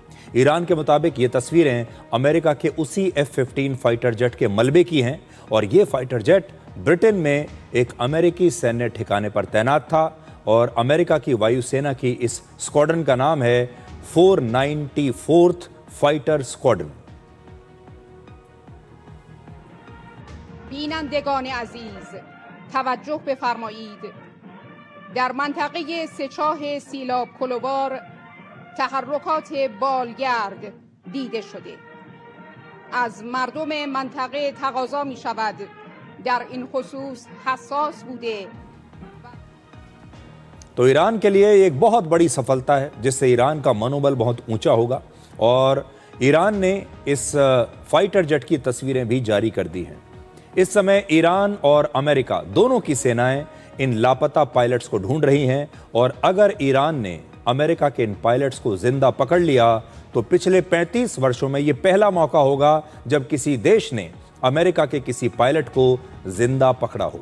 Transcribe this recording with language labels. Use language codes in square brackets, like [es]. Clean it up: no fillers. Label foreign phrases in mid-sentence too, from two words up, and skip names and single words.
[hi] ईरान के मुताबिक ये तस्वीरें अमेरिका के उसी F-15 [en] fighter jet [hi] के मलबे की हैं और ये [en] fighter jet [hi] ब्रिटेन में एक अमेरिकी सैन्य ठिकाने पर तैनात था और अमेरिका की वायुसेना की इस स्क्वाड्रन का नाम है 494th फाइटर स्क्वाड्रन। [fa] بینندگان عزیز توجه بفرمایید. در منطقه سه‌چاه سیلاب کلوبار تحرکات بالگرد دیده شده. از مردم منطقه تقاضا می شود در این خصوص حساس بوده. [hi] तो ईरान के लिए एक बहुत बड़ी सफलता है जिससे ईरान का मनोबल बहुत ऊंचा होगा और ईरान ने इस [en] fighter jet [hi] की तस्वीरें भी जारी कर दी हैं। इस समय ईरान और अमेरिका दोनों की सेनाएं इन लापता पायलट्स को ढूंढ रही हैं और अगर ईरान ने अमेरिका के इन पायलट्स को जिंदा पकड़ लिया तो पिछले 35 वर्षों में यह पहला मौका होगा जब किसी देश ने अमेरिका के किसी पायलट को जिंदा पकड़ा हो।